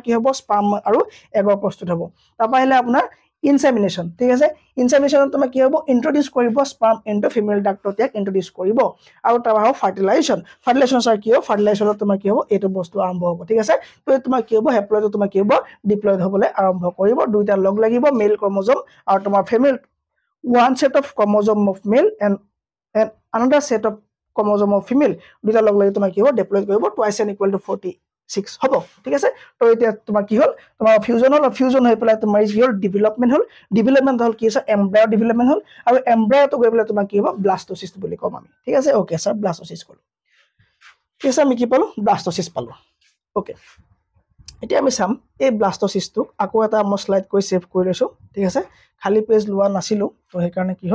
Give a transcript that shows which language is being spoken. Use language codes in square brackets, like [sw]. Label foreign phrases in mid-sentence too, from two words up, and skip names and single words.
[as] কি হ'ব স্পাৰ্ম আৰু এগৰ প্ৰস্তুত হ'ব তাৰপা আহিলে আপোনাৰ ইনসেমিনেশন ঠিক আছে ইনসেমিনেশনত তোমাৰ কি হ'ব ইন্ট্ৰোডিউস কৰিব [en] sperm into female [as] ডাক্টত ইয়াক ইন্ট্ৰোডিউস কৰিব আৰু তাৰপা হ'ব ফাৰ্টিলাইজেশন স্যাৰ কি হ'ব ফাৰ্টিলাইজেশনত তোমাৰ কি হ'ব এটো বস্তু আৰম্ভ হ'ব ঠিক আছে তো তোমাৰ কি হ'ব হেপ্লয়েড তোমাৰ কি হ'ব ডিপ্লয়েড হ'বলৈ আৰম্ভ কৰিব দুইটা লগ লাগিব [en] male chromosome [as] আৰু তোমাৰ ফিমেল [en] one set of chromosome of male and another set of chromosome of female [as] দুটা লগ লাগি তোমাৰ কি হ'ব ডিপ্লয়েড কৰিব [en] twice n equal to 46 [as] হ'ব ঠিক আছে তো এতিয়া তোমাৰ কি হ'ল তোমাৰ ফিউজন হৈ পেলাই তোমাৰ কি হ'ল ডেভেলপমেন্ট হ'ল কি আছে [en] embryo development [as] হ'ল আৰু এমব্ৰায়টো গৈ পেলাই তোমাৰ কি হ'ব ব্লাস্টোসিষ্ট বুলি কম আমি ঠিক আছে [en] okay sir [as] ব্লাস্টোসিষ্ট কলো ঠিক আছে আমি কি পালো ব্লাস্টোসিষ্ট পালো ওকে এতিয়া আমি চাম এই ব্লাস্টোসিষ্টটো আকৌ এটা মই স্লাইড কৰি সেভ কৰি লৈছো ঠিক আছে খালি পেজ লোৱা নাছিলো তো সেই কাৰণে কি